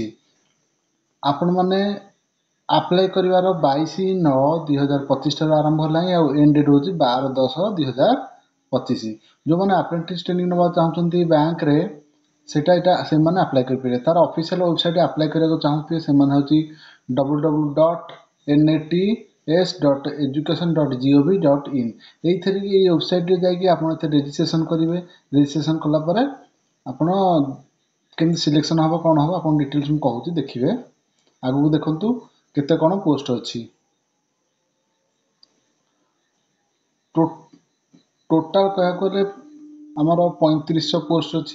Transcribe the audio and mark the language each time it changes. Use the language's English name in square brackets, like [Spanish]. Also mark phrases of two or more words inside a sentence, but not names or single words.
[Odia] ଆପଣମାନେ ଆପ୍ଲାଏ କରିବାର 22/9/2025 ଠାରୁ ଆରମ୍ଭ ହେଲାଣି ଆଉ [English] end date [Odia] ହେଉଛି 12/10/2025। ଯେଉଁମାନେ [English] apprentice training [Odia] ନେବାକୁ ଚାହୁଁଛନ୍ତି ବ୍ୟାଙ୍କରେ ସେଇଟା ସେମାନେ ଆପ୍ଲାଏ କରିପାରିବେ। ତାର [English] official website [Odia] ଆପ୍ଲାଏ କରିବାକୁ ଚାହୁଁଥିବେ ସେମାନେ ହେଉଛି www.nats.education.gov.in। ଏଇଥିରେ ଏଇ ୱେବସାଇଟ୍ରେ ଯାଇକି ଆପଣ ଏଥିରେ ରେଜିଷ୍ଟ୍ରେସନ୍ କରିବେ। ରେଜିଷ୍ଟ୍ରେସନ୍ କଲା ପରେ ଆପଣ କେମିତି ସିଲେକ୍ସନ୍ ହେବ କ'ଣ ହେବ ଆପଣ ଡିଟେଲ୍ସ ମୁଁ କହୁଛି, ଦେଖିବେ। ଆଗକୁ ଦେଖନ୍ତୁ କେତେ କ'ଣ ପୋଷ୍ଟ ଅଛି। ଟୋଟାଲ କହିବାକୁ ଗଲେ ଆମର 3500 ପୋଷ୍ଟ ଅଛି।